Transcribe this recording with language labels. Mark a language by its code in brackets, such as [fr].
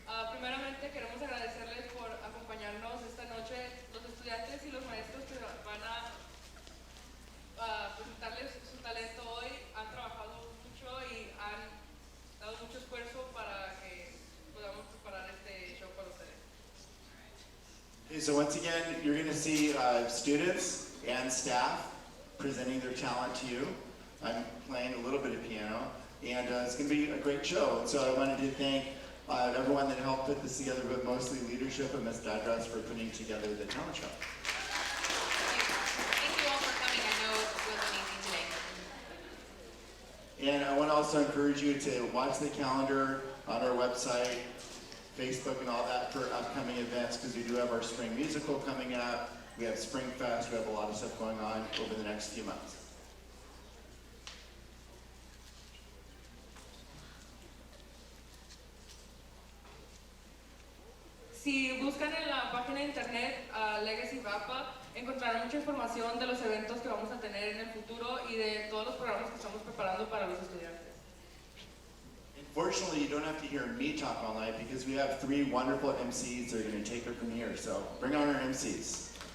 [es] Primeramente queremos agradecerles por acompañarnos esta noche. Los estudiantes y los maestros que van a presentarles su talento hoy han trabajado mucho y han dado mucho esfuerzo para que podamos preparar este show para ustedes. [en] Okay, so once again, you're going to see students and staff presenting their talent to you. I'm playing a little bit of piano, and it's going to be a great show. So I wanted to thank everyone that helped put this together, but mostly leadership and Ms. Dadras for putting together the talent show. Thank you all for coming. I know it was amazing today. And I want to also encourage you to watch the calendar on our website, Facebook, and all that for upcoming events, because we do have our spring musical coming up. We have Spring Fest. We have a lot of stuff going on over the next few months. [es] Si buscan en la página de internet Legacy VAPA, encontrarán mucha información de los eventos que vamos a tener en el futuro y de todos los programas que estamos preparando para los estudiantes. [en] Unfortunately, you don't have to hear me talk all night because we have 3 wonderful MCs that are going to take it from here. So bring on our MCs.